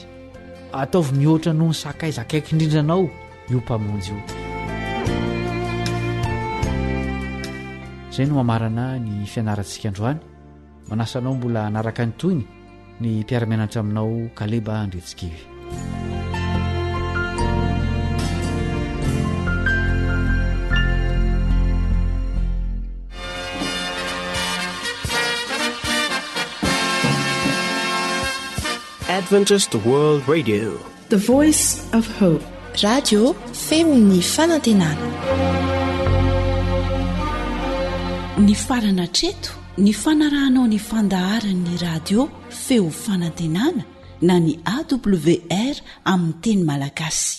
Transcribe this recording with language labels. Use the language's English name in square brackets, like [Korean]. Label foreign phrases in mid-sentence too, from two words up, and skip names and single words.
[Malagasy] Ataovy mihoatra noho ny sakaiza akaiky indrindranao io mpamonjy io. Izay no mamarana ny fianarantsika androany. Manasanao mbola hanaraka ny toyny ny mpiara-mianatra aminao Kaleba Andretsikivy. [English] Adventist World Radio, the voice of hope. [Malagasy] Radio feon'ny fanantenana. Ny farana treto ny fanarahanao ny fandaharan'ny radio feo fanantenana na ny AWR amin'ny teny malagasy.